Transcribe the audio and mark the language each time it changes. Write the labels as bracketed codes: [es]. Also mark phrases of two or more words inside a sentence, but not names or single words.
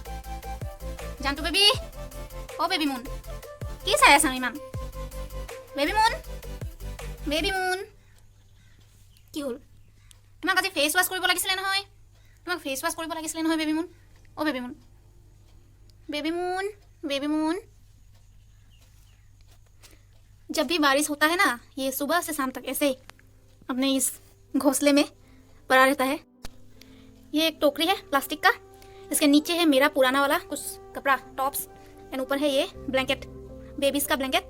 [as] जानतू बेबी, ओ बेबी मून কি চাই আছা ইমান? বেবি মুন, বেবি মুন কি হল? তোমাক আজি [en] face wash [as] কৰিব লাগিছিলে নহয়, তোমাক [en] face wash [as] কৰিব লাগিছিলে নহয় বেবি মুন। [hi] ओ बेबी मून, बेबी मून, बेबी मून। जब भी बारिश होता है ना, ये सुबह से शाम तक ऐसे अपने इस घोंसले में पड़ा रहता है। ये एक टोकरी है प्लास्टिक का, इसके नीचे है मेरा पुराना वाला कुछ कपड़ा, टॉप्स, एंड ऊपर है ये ब्लैंकेट, बेबीज़ का ब्लैंकेट।